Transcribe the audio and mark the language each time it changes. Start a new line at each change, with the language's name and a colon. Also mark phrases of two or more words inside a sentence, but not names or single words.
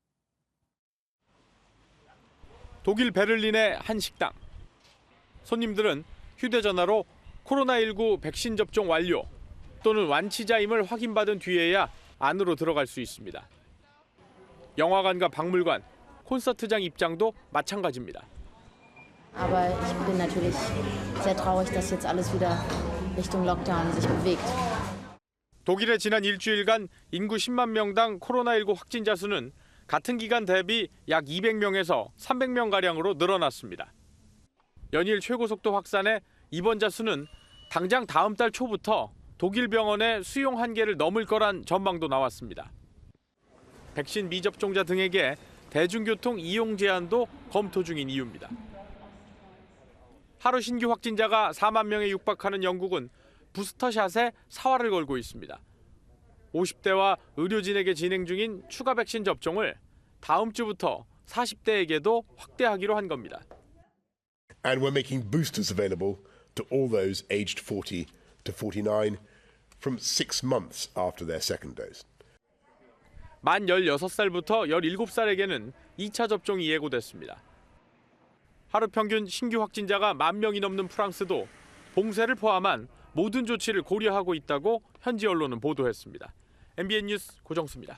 Korean: 독일 베를린의 한 식당. 손님들은 휴대전화로 코로나19 백신 접종 완료 또는 완치자임을 확인받은 뒤에야 안으로 들어갈 수 있습니다. 영화관과 박물관, 콘서트장 입장도 마찬가지입니다. Aber ich bin natürlich sehr traurig, dass jetzt alles wieder Richtung Lockdown sich bewegt. 독일의 지난 일주일간 인구 10만 명당 코로나19 확진자 수는 같은 기간 대비 약 200명에서 300명가량으로 늘어났습니다. 연일 최고속도 확산에 입원자 수는 당장 다음 달 초부터 독일 병원의 수용 한계를 넘을 거란 전망도 나왔습니다. 백신 미접종자 등에게 대중교통 이용 제한도 검토 중인 이유입니다. 하루 신규 확진자가 4만 명에 육박하는 영국은 부스터샷에 사활을 걸고 있습니다. 50대와 의료진에게 진행 중인 추가 백신 접종을 다음 주부터 40대에게도 확대하기로 한 겁니다.
English: And we're making boosters available to all those aged 40 to 49 from 6 months after their second dose.
Korean: 만 16살부터 17살에게는 2차 접종이 예고됐습니다. 하루 평균 신규 확진자가 1만 명이 넘는 프랑스도 봉쇄를 포함한 모든 조치를 고려하고 있다고 현지 언론은 보도했습니다. MBN 뉴스 고정수입니다.